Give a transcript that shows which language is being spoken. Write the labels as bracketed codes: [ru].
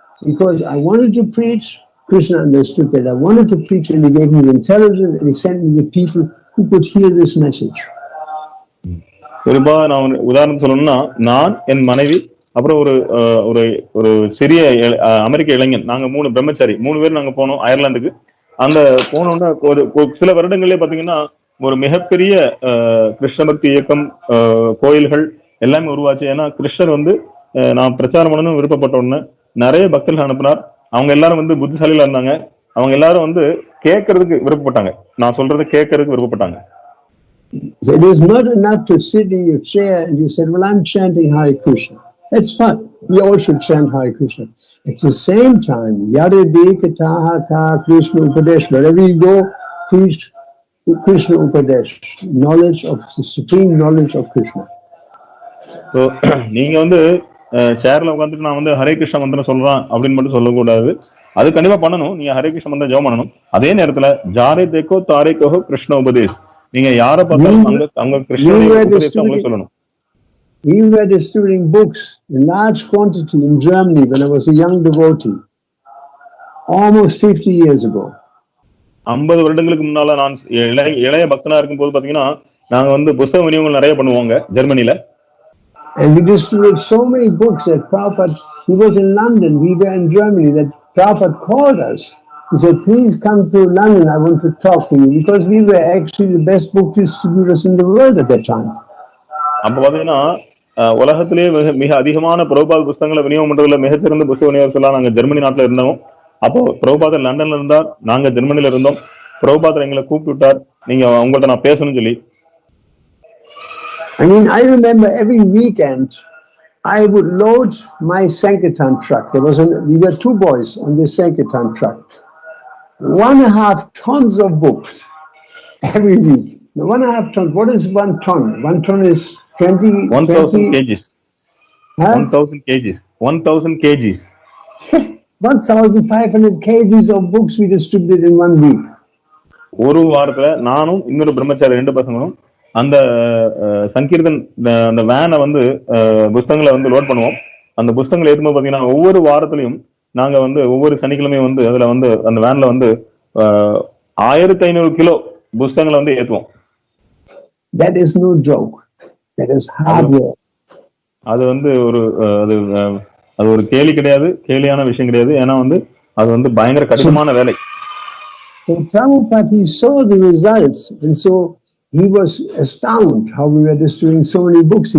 [en] Because I wanted to preach, Krishna understood that I wanted to preach, and he gave me the intelligence, and he sent me the people who could hear this message. [ta] நான் உதாரணம் சொல்லணும்னா, நான், என் மனைவி, அப்புறம் ஒரு ஒரு ஒரு சிறிய அமெரிக்க இளைஞன், நாங்க 3 பிரம்மச்சாரி 3 பேர் நாங்க போனோம் அயர்லாந்துக்கு. அந்த போனோம்னா ஒரு சில வருடங்களே பாத்தீங்கன்னா ஒரு மிகப்பெரிய கிருஷ்ண பக்தி இயக்கம், கோயில்கள் எல்லாமே உருவாச்சு. ஏன்னா கிருஷ்ணர் வந்து நான் பிரச்சாரம் பண்ணணும்னு விருப்பப்பட்ட உடனே நிறைய பக்தர்கள் அனுப்பினார். அவங்க எல்லாரும் வந்து புத்திசாலிகளா இருந்தாங்க. அவங்க எல்லாரும் வந்து கேட்கறதுக்கு விருப்பப்பட்டாங்க, நான் சொல்றதை கேட்கறதுக்கு விருப்பப்பட்டாங்க. [en] It is not enough to sit in your chair and you said, well, I'm chanting Hare Krishna. That's fine. We all should chant Hare Krishna. At the same time, [bn] Yada Dekataha Ka Krishna Upadesh, [en] wherever you go, teach Krishna Upadesh, knowledge of the supreme knowledge of Krishna. [ta] So, நீங்க வந்து சேர்ல உட்காந்துட்டு நான் வந்து ஹரே கிருஷ்ண மந்திரம் சொல்றேன் அப்படின்னு மட்டும் சொல்லக்கூடாது. அது கண்டிப்பா பண்ணணும். நீங்க ஹரே கிருஷ்ண மந்திரம் ஜெபம் பண்ணணும். அதே நேரத்துல [bn] ஜாரே தேக்கோ தாரே கோஹோ கிருஷ்ண உபதேஷ், [ta] நீங்க யாரை பார்த்தாலும் அங்க கிருஷ்ணனுடைய உபதேசத்தை உங்களுக்கு சொல்லணும். [en] We were distributing books in large quantity in Germany when I was a young devotee, almost 50 years ago. [ta] 50 வருடங்களுக்கு முன்னால நான் இளைய பக்தனா இருக்கும்போது பாத்தீங்கன்னா நாங்க வந்து புத்தக விநியோகம் நிறைய பண்ணுவாங்க ஜெர்மனில. [en] And we distributed so many books that Prabhupada, he was in London, we were in Germany, that Prabhupada called us. He said, please come to London, I want to talk to you, because we were actually the best book distributors in the world at that time. [ta] அப்ப பாத்தீங்கன்னா உலகத்திலேயே மிக அதிகமான பிரபுபாத் புத்தகங்களை விநியோகம் பண்றதுல மிகச்சிறந்த புத்தக விநியோகஸ்தர்களா நாங்க ஜெர்மனி நாட்டுல இருந்தோம். அப்போ பிரபுபாதர் லண்டன்ல இருந்தார், நாங்க ஜெர்மனில இருந்தோம். பிரபுபாதர் எங்களை கூப்பிட்டு விட்டார், நீங்க உங்கள்ட்ட நான் பேசணும்னு சொல்லி. [en] I mean, I remember every weekend I would load my Sankirtan truck. We were 2 boys on this Sankirtan truck. 1.5 tons of books every week. Now, 1.5 tons. What is 1 ton? 1 ton is 1,000 kgs. Huh? 1,000 kgs. 1,000 kgs. 1,500 kgs of books we distributed in 1 week. [ta] ஒரு வாரத்துல நானும் இன்னொரு பிரம்மச்சாரி 2 பசங்களும் அந்த சங்கீர்த்தன் அந்த வேனை வந்து புஸ்தகங்களை வந்து லோட் பண்ணுவோம். அந்த புஸ்தகங்களை ஏற்றும்போது பாத்தீங்கன்னா ஒவ்வொரு வாரத்திலையும் நாங்க வந்து ஒவ்வொரு சனிக்கிழமையும் வந்து அதுல வந்து அந்த வேன்ல வந்து 1500 கிலோ புஸ்தகங்களை வந்து ஏற்றுவோம். [en] That is no joke. That is hard work. [ta] அது வந்து ஒரு அது ஒரு கேலி கிடையாது, கேலியான விஷயம் கிடையாது. ஏன்னா வந்து அது வந்து பயங்கர கடினமான வேலை. [en] So Prabhupada, he saw the results, and so he was astounded how we were distributing so many books.